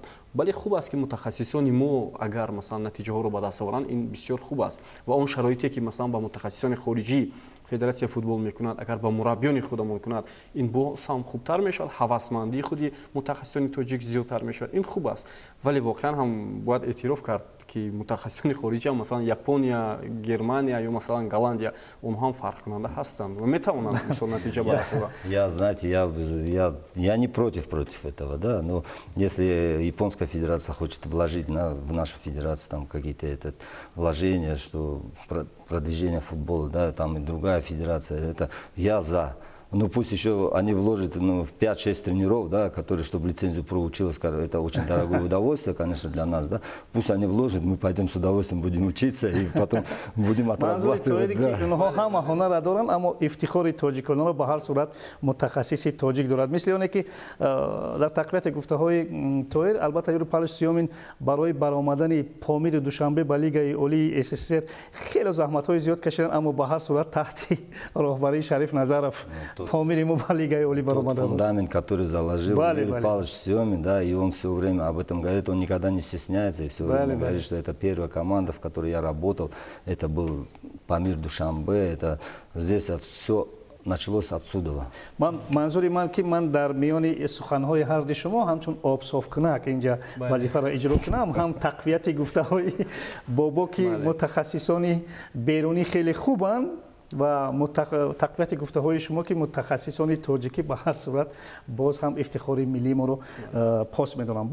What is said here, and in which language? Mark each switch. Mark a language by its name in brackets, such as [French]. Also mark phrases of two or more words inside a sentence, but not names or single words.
[Tajik] Бале хуб аст ки мутахассисони мо агар масалан натиҷаҳоро ба даст оваранд, ин бисёр хуб аст ва он шароите ки масалан ба мутахассисони хориҷӣ федератсияи футбол мекунад, агар ба мураббиёни худамон мекунад, ин боз ҳам хубтар мешавад, ҳавасмандии худи мутахассисони тоҷик зиёдтар мешавад. Ин хуб аст. Вале воқеан ҳам бояд эътироф кард ки мутахассисони хориҷӣ масалан Япония, Германия ё масалан Голландия, онҳо ҳам фарқкунанда ҳастанд ва метавонанд мисол натиҷа ба даст оваранд. [Russian] Я, знаете, я не против этого, да, но если Японская федерация хочет вложить в нашу федерацию там какие-то вложения, что продвижение футбола, да, там и другая федерация, это я за. Ну пусть еще они вложат в 5-6 тренеров, да, которые, чтобы лицензию проучилась, это очень дорогое удовольствие, конечно, для нас, да. Пусть они вложат, мы пойдем с удовольствием будем учиться и потом будем отрабатывать. [Tajik] онҳо ҳама ҳунара доранд, аммо ифтихори тоҷиконро ба ҳар сурат мутахассиси тоҷик дорад. Мисли оне ки дар тақвияти гуфтаҳои Тоир, албатта Европаи сиёмин барои баромадани Помири Душанбе ба Лигаи Олии СССР хеле заҳматҳои зиёд кашиданд, аммо ба ҳар сурат таҳти роҳбарии Шариф Назаров Помири мо ба Лигаи Олии баромада буд. [Russian] Фундамент, который заложил Юрий Павлович Сиёмин, да, и он все время об этом говорит, он никогда не стесняется и все время говорит, что это первая команда, в которой я работал, это был Памир Душанбе, это здесь все началось отсюда. [Tajik] манзури ман ки ман дар миёни суханҳои ҳарди шумо ҳамчун обсофкунак инҷа вазифаро иҷро кунам, ҳам тақвияти гуфтаҳои бобо ки мутахассисони берунӣ хеле хубанд ва тақвияти гуфтаҳои шумо ки мутахассисони тоҷикӣ ба ҳар сурат боз ҳам ифтихори миллии моро пос медоранд.